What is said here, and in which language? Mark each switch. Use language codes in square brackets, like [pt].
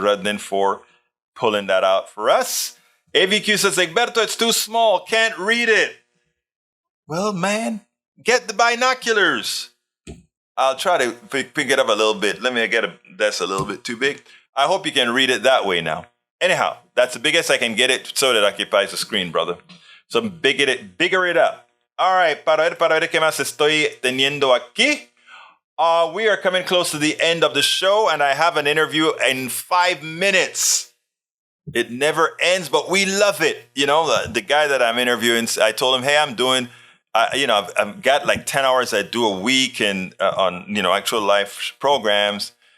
[en] Rudnin, for pulling that out for us. AVQ says, Egberto, it's too small. Can't read it. Well, man, get the binoculars. I'll try to pick it up a little bit. That's a little bit too big. I hope you can read it that way now. Anyhow, that's the biggest I can get it so that occupies the screen, brother. So bigger it up. All right, [es] para ver qué más estoy teniendo aquí. [en] We are coming close to the end of the show, and I have an interview in 5 minutes. It never ends, but we love it. You know, the guy that I'm interviewing, I told him, hey, I'm doing, I've got like 10 hours I do a week and on, actual live programs.